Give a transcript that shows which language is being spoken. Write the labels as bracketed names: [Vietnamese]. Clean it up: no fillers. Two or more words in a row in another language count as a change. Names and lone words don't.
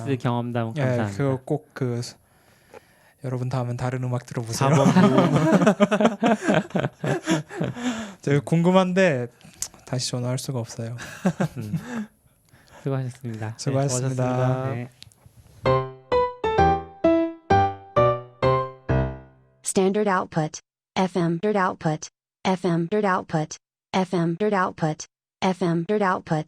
[Korean] 그냥- 경험담 예, 감사합니다. 그거 꼭 여러분 다음엔 다른 음악 들어보세요. 4번 제가 궁금한데 다시 전화할 수가 없어요. 수고하셨습니다. 수고하셨습니다. 네. [English] Standard output. FM output. FM output. FM output. FM output.